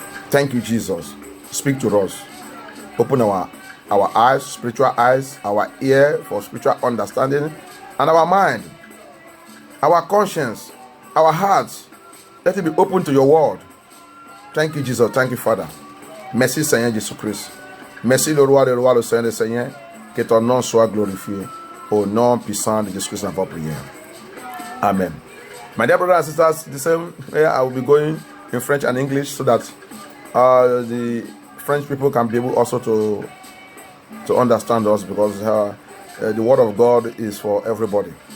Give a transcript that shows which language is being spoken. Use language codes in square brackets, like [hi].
[en] Thank you, Jesus. Speak to us. Open our eyes, spiritual eyes, our ear for spiritual understanding, and our mind, our conscience, our hearts. Let it be open to your word. Thank you, Jesus. Thank you, Father. [fr] Merci, Seigneur Jésus-Christ. Merci, le roi des rois, le Seigneur des seigneurs. Que ton nom soit glorifié. Au nom puissant de Jésus-Christ, dans votre prière. Amen. [en] My dear brothers and sisters, the same way I will be going in French and English, so that the French people can be able also to understand us, because the word of God is for everybody.